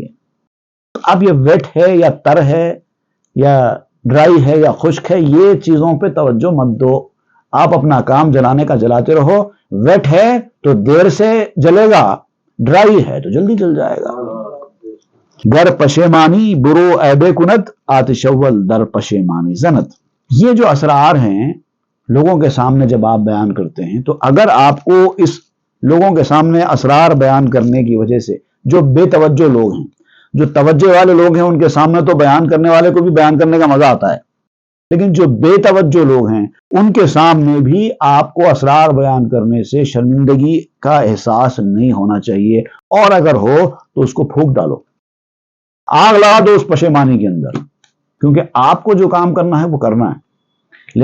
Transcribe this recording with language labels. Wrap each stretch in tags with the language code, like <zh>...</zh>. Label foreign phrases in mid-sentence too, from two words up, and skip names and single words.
<ur>اب یہ ویٹ ہے یا تر ہے یا ڈرائی ہے یا خشک ہے، یہ چیزوں پہ توجہ مت دو۔ آپ اپنا کام جلانے کا جلاتے رہو۔ ویٹ ہے تو دیر سے جلے گا، ڈرائی ہے تو جلدی جل جائے گا۔</ur> <fa>گر پشیمانی برو عیبے کنت، آتش اول در پشیمانی زنت۔</fa> <ur>یہ جو اسرار ہیں لوگوں کے سامنے جب آپ بیان کرتے ہیں، تو اگر آپ کو اس لوگوں کے سامنے اسرار بیان کرنے کی وجہ سے، جو بے توجہ لوگ ہیں، جو توجہ والے لوگ ہیں، ان کے سامنے تو بیان کرنے والے کو بھی بیان کرنے کا مزہ آتا ہے، لیکن جو بے توجہ لوگ ہیں ان کے سامنے بھی آپ کو اسرار بیان کرنے سے شرمندگی کا احساس نہیں ہونا چاہیے، اور اگر ہو تو اس کو پھونک ڈالو، آگ لگا دو اس پشیمانی کے اندر، کیونکہ آپ کو جو کام کرنا ہے وہ کرنا ہے۔</ur>